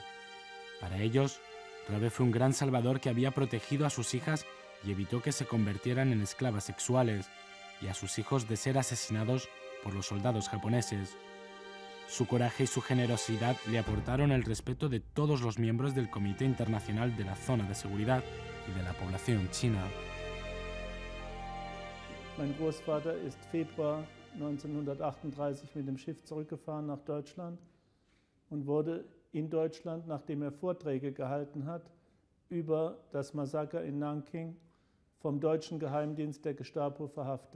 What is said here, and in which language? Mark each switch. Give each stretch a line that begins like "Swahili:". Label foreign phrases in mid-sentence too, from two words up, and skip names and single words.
Spanish: Para ellos, Rabe fue un gran salvador que había protegido a sus hijas y evitó que se convirtieran en esclavas sexuales, y a sus hijos de ser asesinados por los soldados japoneses. Su coraje y su generosidad le aportaron el respeto de todos los miembros del Comité Internacional de la Zona de Seguridad y de la población china.
German: Mein Großvater ist Februar 1938 mit dem Schiff zurückgefahren nach Deutschland und wurde in Deutschland, nachdem Vorträge gehalten hat, über das Massaker in Nanking vom deutschen Geheimdienst der Gestapo verhaftet.